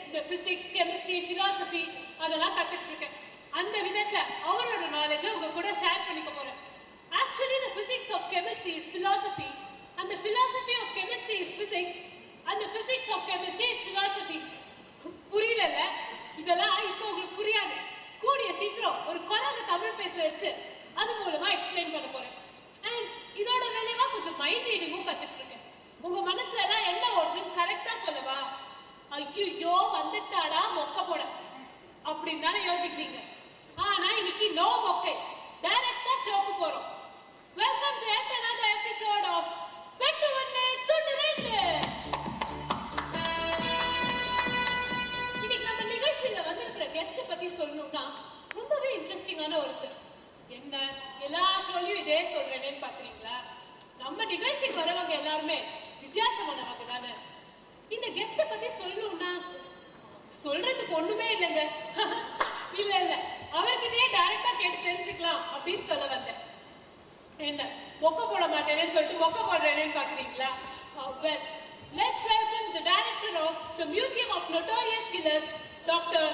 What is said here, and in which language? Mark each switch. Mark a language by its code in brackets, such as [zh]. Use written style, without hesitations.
[ta] Physics, chemistry, philosophy அதெல்லாம் கத்துக்கிட்டு இருக்கேன். அந்த விதத்துல அவரோட நாலேஜை உங்க கூட ஷேர் பண்ணிக்க போறேன். [en] Actually, the physics of chemistry is philosophy, and the philosophy of chemistry is physics, and the physics of chemistry is philosophy. [ta] புரியல? இதெல்லாம் இப்போ உங்களுக்கு புரியாது. கூடிய சீக்கிரம் ஒரு குரங்கு தமிழ் பேச வச்சு அது மூலமா எக்ஸ்பிளைன் பண்ண போறேன். அண்ட் இதோட வேலையா கொஞ்சம் மைண்ட் ரீடிங்கும் கத்துக்கிட்டு இருக்கேன். உங்க மனசுல எல்லாம் என்ன ஓடுதுன்னு கரெக்டா சொல்லவா? ஐயோ வந்துட்டாடா மொக்க போட அப்படின்னு தானே யோசிக்கிறீங்க. ஆனா இன்னைக்கு நோ மொக்கை, டைரக்டா ஷோக்கு போறோம். [en] Welcome to yet another episode of வெட்டு ஒண்ணு துண்டு ரெண்டு. [ta] இன்னைக்கு நம்ம நிகழ்ச்சியில வந்திருக்கிற கெஸ்ட் பத்தி சொல்லணும்னா ரொம்பவே இன்ட்ரெஸ்டிங்கான ஒருத்தர். என்ன எல்லா ஷோலையும் இதே சொல்றேன்னு பாக்குறீங்களா? நம்ம நிகழ்ச்சிக்கு வரவங்க எல்லாருமே வித்தியாசமானவங்க தானே. இந்த கெஸ்ட பத்தி சொல்லணும்னா சொல்றதுக்கு ஒண்ணுமே இல்லைங்க. இல்ல அவர்கிட்டயே டைரக்டா கேட்டு தெரிஞ்சுக்கலாம் அப்படின்னு சொல்ல வந்தேன். என்ன மொக்க போட மாட்டேன்னு சொல்லிட்டு மொக்க போடுறேன்னு பாக்குறீங்களா? [en] Well, let's welcome the director of the Museum of Notorious Killers, Dr.